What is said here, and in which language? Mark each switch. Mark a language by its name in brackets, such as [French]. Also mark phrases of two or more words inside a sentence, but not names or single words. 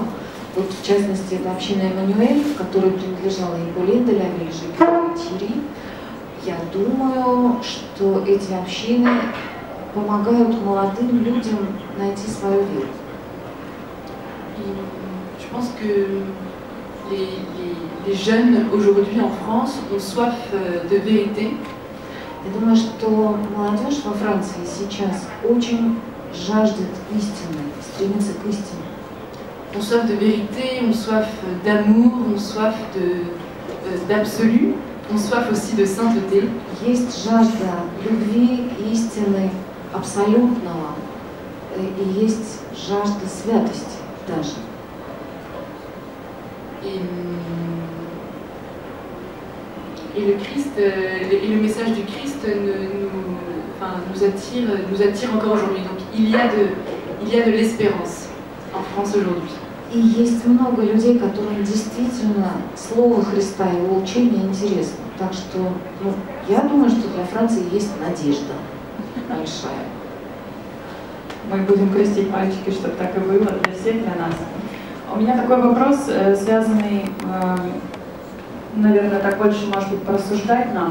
[Russian] Вот в частности, это община Эммануэль, которой принадлежала и Полин де ла Виль, и Тири. Я думаю, что эти общины помогают молодым людям найти свою веру. [French] Je pense que les jeunes aujourd'hui en France ont soif de vérité. [Russian] Я думаю, что молодежь во Франции сейчас очень жаждет истины, стремится к истине. [French] On soif de vérité, on soif d'amour, on soif d'absolu, on soif aussi de sainteté. [Russian] Есть жажда любви, истины, абсолютного, и есть жажда святости даже. [French] Et le Christ, et le message du Christ nous attire encore aujourd'hui. Donc il y a de l'espérance en France aujourd'hui. [Russian] И есть много людей, которым действительно слово Христа и его учение интересно. Так что, я думаю, что для Франции есть надежда большая. Мы будем крестить пальчики, чтобы так и было для всех, для нас. У меня такой вопрос, связанный, наверное, так больше, может быть, порассуждать нам.